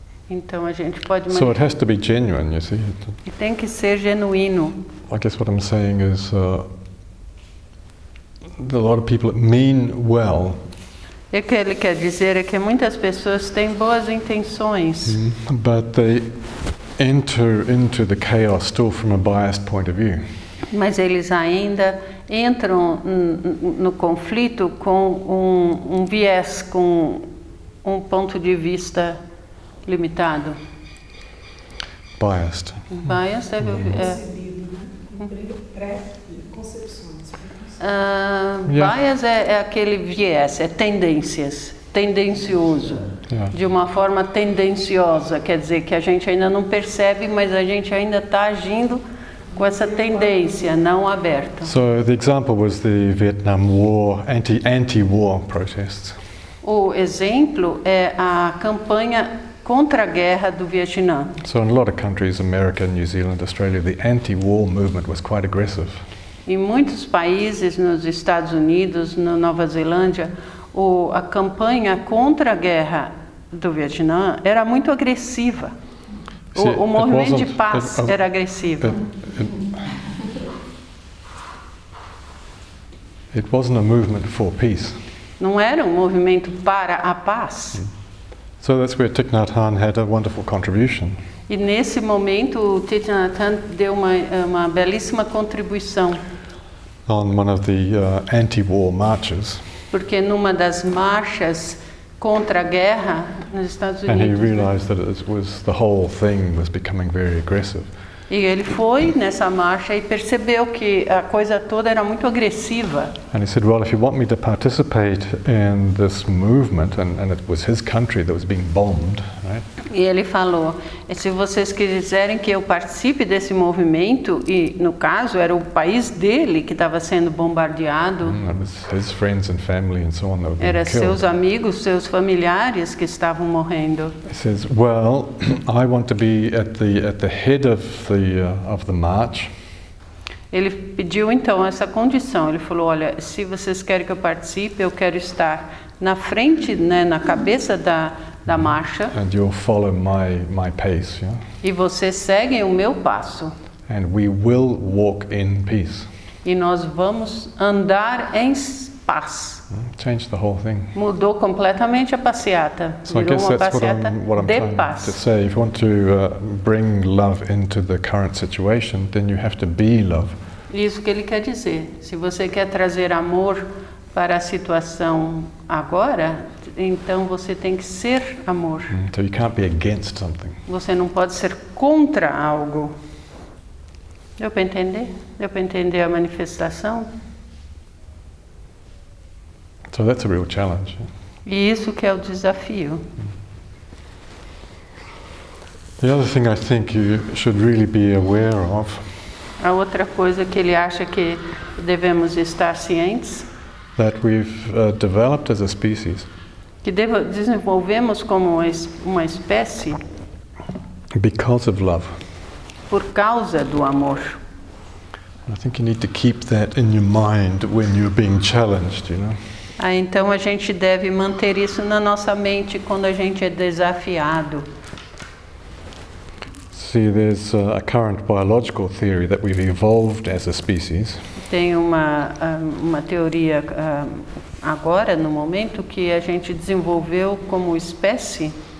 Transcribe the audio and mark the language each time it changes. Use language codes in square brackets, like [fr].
[pt] Então a gente pode [en] So it has to be genuine, you see. [pt] E tem que ser genuíno. [en] I guess what I'm saying is a lot of people mean well. [pt] O que ele quer dizer é que muitas pessoas têm boas intenções. [en] But they enter into the chaos still from a biased point of view. [pt] Mas eles ainda entram no conflito com um viés, com um ponto de vista limitado. [en] biased. [pt] Bias é, Concebido, né? Pré-concepções. bias é aquele viés, é tendências, tendencioso, de uma forma tendenciosa, quer dizer que a gente ainda não percebe, mas a gente ainda está agindo com essa tendência não aberta. [en] So the example was the Vietnam War, anti-war protests. [pt] O exemplo é a campanha contra a guerra do Vietnã. [en] So in a lot of countries, America, New Zealand, Australia, the anti-war movement was quite aggressive. [pt] Em muitos países, nos Estados Unidos, na Nova Zelândia, a campanha contra a guerra do Vietnã era muito agressiva. O movimento de paz era agressivo. [en] It wasn't a movement for peace. [pt] Não era um movimento para a paz. [en] So that's where Thich Nhat Hanh had a wonderful contribution. [pt] E nesse momento o Thich Nhat Hanh deu uma belíssima contribuição. [en] On one of the anti-war marches. [pt] Porque numa das marchas contra a guerra nos Estados Unidos. [en] And he realized that the whole thing was becoming very aggressive. [pt] E ele foi nessa marcha e percebeu que a coisa toda era muito agressiva. [en] And he said, well, if you want me to participate in this movement, and it was his country that was being bombed, right? [pt] E ele falou, se vocês quiserem que eu participe desse movimento, e no caso era o país dele que estava sendo bombardeado, [en] It was his friends and family and so on that were being [pt] era [en] killed. [pt] seus amigos, seus familiares que estavam morrendo. [en] He says, well, I want to be at the head of the march. [pt] Ele pediu então essa condição, ele falou, olha, se vocês querem que eu participe, eu quero estar na frente, né, na cabeça da marcha. [en] And you'll follow my pace, yeah? [pt] E vocês seguem o meu passo. [en] And we will walk in peace. [pt] E nós vamos andar em paz. [en] Change the whole thing. [pt] Mudou completamente a passeata. [en] So I [pt] Virou [en] guess [pt] uma [en] that's [pt] passeata [en] what I'm [pt] de [en] trying to [pt] paz. [en] say. If you want to bring love into the current situation, then you have to be love. [pt] Isso que ele quer dizer. Se você quer trazer amor para a situação agora, então você tem que ser amor. So you can't be against something. Você não pode ser contra algo. Deu para entender? Deu para entender a manifestação? [en] So that's a real challenge. [pt] E isso que é o desafio. [en] The other thing I think you should really be aware of [pt] A outra coisa que ele acha que devemos estar cientes, [en] that we've developed as a species [pt] que desenvolvemos como uma espécie [en] because of love. [pt] por causa do amor. [en] And I think you need to keep that in your mind when you're being challenged, you know. [pt] Então a gente deve manter isso na nossa mente quando a gente é desafiado. [en] See, there's a current biological theory that we've evolved as a species [pt] Tem uma teoria agora, no momento, que a gente desenvolveu como espécie